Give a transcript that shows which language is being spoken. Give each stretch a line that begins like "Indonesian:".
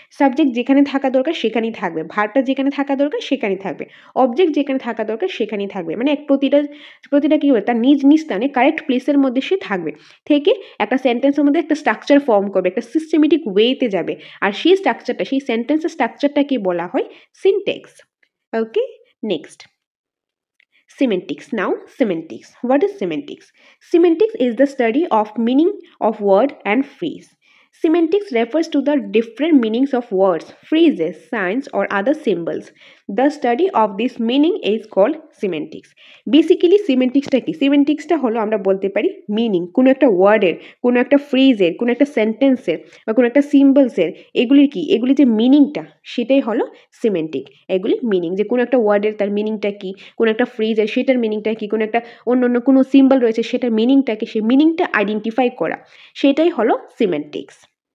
Bangla: Subject যেখানে থাকা দরকার সেখানেই থাকবে, ভার্বটা যেখানে থাকা দরকার সেখানেই থাকবে, অবজেক্ট যেখানে থাকা দরকার সেখানেই থাকবে, মানে প্রতিটা প্রতিটা কি হবে তার নিজ নিজ স্থানে কারেক্ট প্লেসের মধ্যে সে থাকবে, থেকে একটা সেন্টেন্সের মধ্যে একটা স্ট্রাকচার ফর্ম করবে, একটা সিস্টেমেটিক ওয়েতে যাবে। আর সেই স্ট্রাকচারটা, সেই সেন্টেন্সের স্ট্রাকচারটাকে বলা হয় syntax.
English: Okay, next, semantics. Now, semantics. What is semantics? Semantics is the study of meaning of word and phrase. Semantics refers to the different meanings of words, phrases, signs, or other symbols. The study of this meaning is called semantics.
Bangla: Basically, semantics টা কি? semantics টা হলো আমরা বলতে পারি meaning, কোনো একটা ওয়ার্ডের, কোনো একটা ফ্রেজের, কোনো একটা সেন্টেন্সের বা কোনো একটা সিম্বলসের, এগুলির কি, এগুলি যে মিনিংটা সেটাই হলো সিমেন্টিক। এগুলি মিনিং, যে কোনো একটা ওয়ার্ডের তার মিনিংটা কি, কোনো একটা ফ্রেজের সেটার মিনিংটা কি, কোনো একটা অন্য অন্য কোনো সিম্বল রয়েছে সেটার মিনিংটা কি, সেই মিনিংটা আইডেন্টিফাই করা, সেটাই হলো সিমেন্টিক্স।